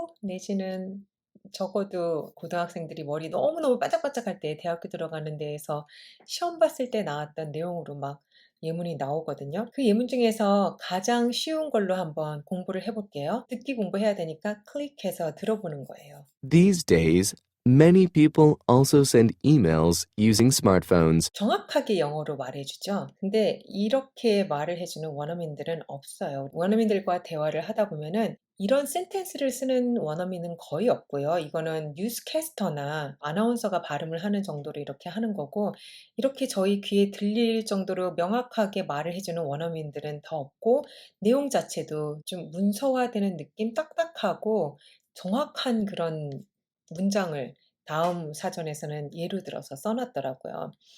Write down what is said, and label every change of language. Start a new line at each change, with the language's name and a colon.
Korean: 내지는 적어도 고등학생들이 머리 너무너무 반짝반짝할 때 대학교 들어가는 데에서 시험 봤을 때 나왔던 내용으로 막 예문이 나오거든요. 그 예문 중에서 가장 쉬운 걸로 한번 공부를 해 볼게요. 듣기 공부해야 되니까 클릭해서 들어보는 거예요.
English: These days, many people also send emails using smartphones.
Korean: 정확하게 영어로 말해주죠. 근데 이렇게 말을 해주는 원어민들은 없어요. 원어민들과 대화를 하다 보면은 이런 센텐스를 쓰는 원어민은 거의 없고요. 이거는 뉴스캐스터나 아나운서가 발음을 하는 정도로 이렇게 하는 거고, 이렇게 저희 귀에 들릴 정도로 명확하게 말을 해주는 원어민들은 더 없고, 내용 자체도 좀 문서화되는 느낌, 딱딱하고 정확한 그런 문장을 다음 사전에서는 예를 들어서 써놨더라고요.